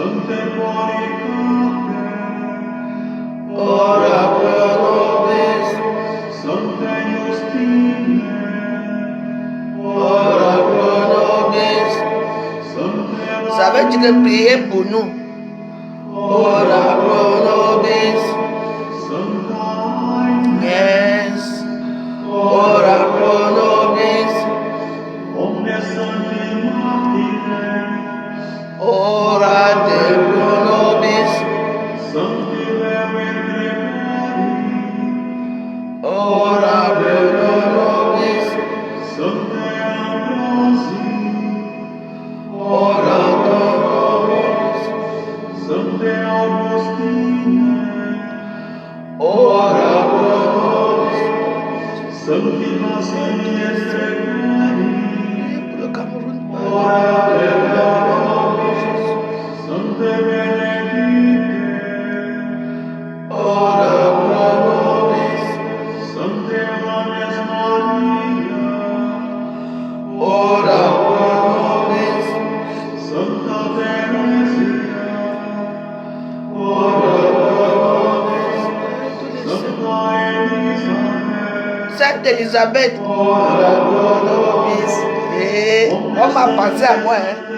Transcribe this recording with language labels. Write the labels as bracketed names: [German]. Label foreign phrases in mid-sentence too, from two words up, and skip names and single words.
[Latin] ora pro nobis, ora pro nobis. [French] Ça veut dire que priez pour nous. [Latin] Ora pro nobis. Yes. Ora pro nobis. Ora de pro nobis. Ora pro nobis. Ora pro nobis. Ora pro nobis. [French] Pour le Cameroun. [Latin] Ora pro nobis. Ora pro nobis. Sainte Elisabeth, ora pro nobis. [French] Et on m'a pensé à moi, hein.